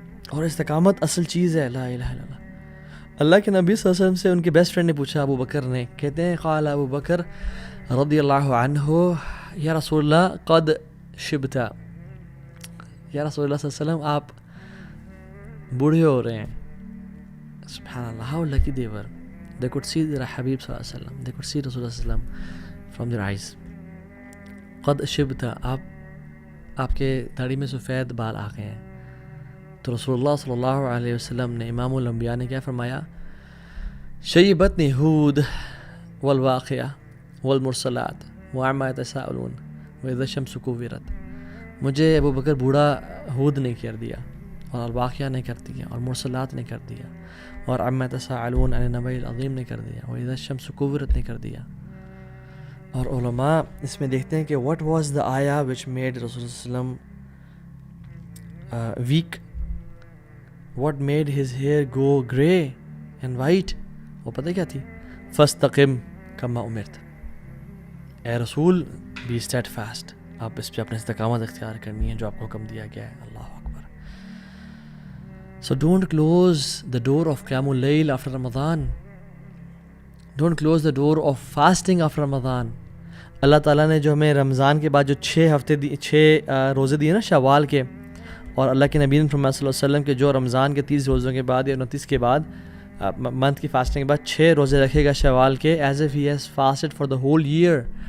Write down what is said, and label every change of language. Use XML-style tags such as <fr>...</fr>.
<ur>اور استقامت اصل چیز ہے. لا الہ الا اللہ. اللہ کے نبی صلی اللہ علیہ وسلم سے ان کے بیسٹ فرینڈ نے پوچھا, ابو بکر نے, کہتے ہیں</ur> <ar>قال ابو بکر رضی اللہ عنہ یا رسول اللہ قد شبتا,</ar> <ur>یا رسول اللہ صلی اللہ علیہ وسلم آپ بوڑھے ہو رہے ہیں.</ur> <en>سبحان اللہ, how lucky they were. They could see their Habib صلی اللہ علیہ وسلم, they could see رسول اللہ صلی اللہ علیہ وسلم from their eyes.</en> <ar>قد شبتا,</ar> <ur>آپ کے داڑھی میں سفید بال آ گئے ہیں. تو رسول اللہ صلی اللہ علیہ وسلم نے, امام الانبیاء نے کیا فرمایا,</ur> <ar>شیبتنی ہود والواقعہ والمرسلات وعما یتساءلون واذا الشمس کورت.</ar> <ur>مجھے ابو بکر بوڑھا ہود نے کر دیا, اور الواقعہ نے کر دیا, اور مرسلات نے کر دیا, اور</ur> <ar>عما یتساءلون عن النبأ العظیم</ar> <ur>نے کر دیا,</ur> <ar>واذا الشمس کورت</ar> <ur>نے کر دیا. اور علماء اس میں دیکھتے ہیں کہ</ur> <en>what was the ayah which made رسول صلی اللہ علیہ وسلم weak, what made his hair go grey and white.</en> <ur>وہ پتہ کیا تھی,</ur> <ar>فاستقم کما امرت.</ar> <ur>اے رسول</ur> <en>be steadfast,</en> <ur>آپ اس پہ اپنے استقامت اختیار کرنی ہے جو آپ کو حکم دیا گیا ہے. اللہ اکبر.</ur> <en>So don't close the door of قیام اللیل after Ramadan. Don't close the door of fasting after Ramadan.</en> <ur>اللہ تعالیٰ نے جو ہمیں رمضان کے بعد جو 6 روزے دیے نا شوال کے, اور اللہ کے نبی صلی اللہ علیہ وسلم کے جو رمضان کے 30 روزوں کے بعد یا 29 کے بعد منتھ کی فاسٹنگ کے بعد 6 روزے رکھے گا شوال کے,</ur> <en>As if he has fasted for the whole year.</en>